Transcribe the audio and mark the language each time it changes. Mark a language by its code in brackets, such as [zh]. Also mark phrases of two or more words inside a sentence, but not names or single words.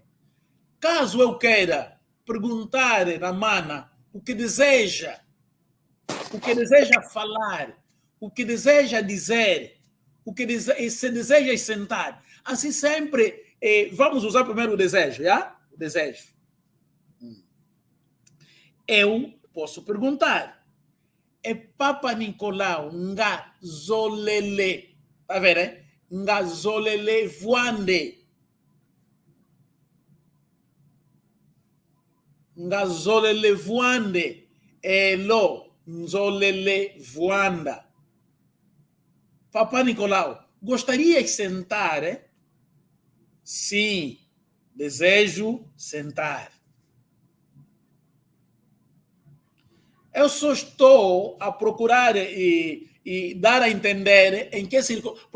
[pt] Caso eu queira perguntar na mana o que deseja falar, o que deseja dizer, se deseja sentar, assim sempre vamos usar primeiro o desejo, já? O desejo. Eu posso perguntar. [kg] É Papa Nicolau, nga zolele. [pt] Tá vendo, né? [kg] Nga zolele voande. Nga zolele voande. Elo, zolele voanda. [pt] Papa Nicolau, gostaria de sentar, Sim, desejo sentar. Eu só estou a procurar e dar a entender em que circunstância.